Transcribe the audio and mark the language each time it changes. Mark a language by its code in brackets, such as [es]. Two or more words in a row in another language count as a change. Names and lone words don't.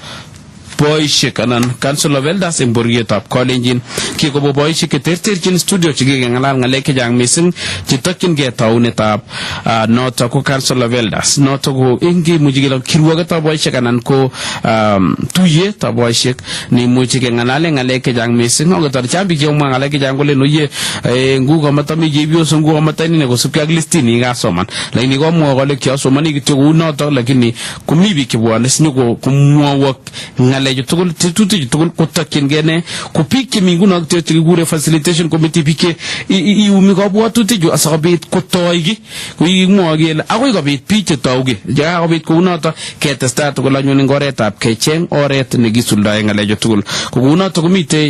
[kln] boishek anan [en] council of elders [kln] eng borietab Kalenjin kikobo boishek cheterterchin studio chekikengalal ngalek chechang mising chetokyingei taunetab noto ko [en] council of elders [kln] noto ko ingimuchi kele kirwogetab boishek anan ko tuyetab boishek neimuchi kengalale ngalek chechang mising akotor chambi chemwa ngalek chechang kole noye nguko matami chepyoso nguko matani ne kosubkei ak listini kasoman lakini komwa kole kiasomani kityo kou noto lakini komi biik chebwone sinyoko komwowok ngalek tugul tetutik tugul kotokyingei ne ko biik chemi nguno kikure [en] facilitation committee [kln] biik iumi kabwatutik chu asikobit kotoiki kokimwoe kele akoi kobit biik chetauge yekakobit kounoto ketestai tugul anyun eng oretab kecheng oret nekisuldae ngalechu tugul ko kounoto komitei